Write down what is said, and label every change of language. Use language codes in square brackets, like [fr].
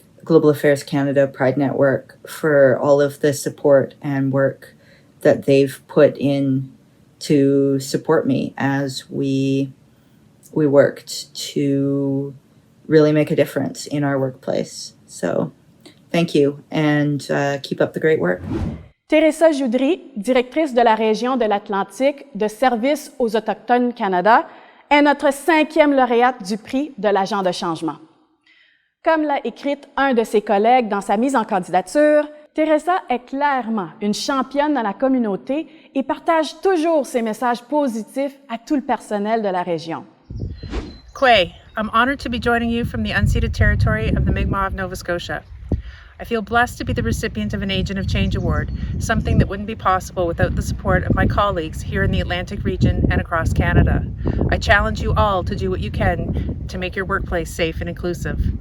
[en] Global Affairs Canada Pride Network for all of the support and work that they've put in to support me as we worked to really make a difference in our workplace. So thank you, and keep up the great work. [fr] Teresa Joudry, directrice de la région de l'Atlantique de Services aux Autochtones Canada, est notre 5e lauréate du prix de l'agent de changement. Comme l'a écrite un de ses collègues dans sa mise en candidature, Teresa est clairement une championne dans la communauté et partage toujours ses messages positifs à tout le personnel de la région. [en] Quay, I'm honored to be joining you from the unceded territory of the Mi'kmaq of Nova Scotia. I feel blessed to be the recipient of an Agent of Change Award, something that wouldn't be possible without the support of my colleagues here in the Atlantic region and across Canada. I challenge you all to do what you can to make your workplace safe and inclusive.